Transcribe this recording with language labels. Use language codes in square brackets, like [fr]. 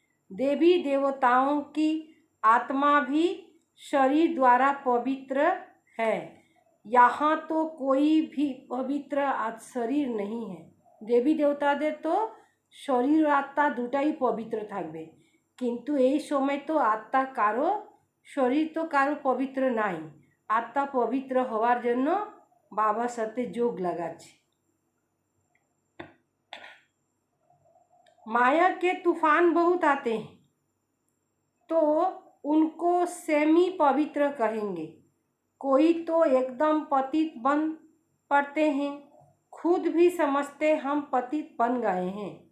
[hi] देवी देवताओं की आत्मा भी शरीर द्वारा पवित्र है। यहाँ तो कोई भी पवित्र शरीर नहीं है। [bn] देवी देवताদের तो शरीर आत्मा দুটাই पवित्र থাকবে, কিন্তু এই সময় তো আত্মা কারো, শরীর তো কারো পবিত্র নাই। আত্মা পবিত্র হওয়ার জন্য বাবার সাথে যোগ লাগাচ্ছে। [hi] माया के तूफान बहुत आते हैं तो उनको सेमी पवित्र कहेंगे। कोई तो एकदम पतित बन पड़ते हैं, खुद भी समझते हम पतित बन गए हैं।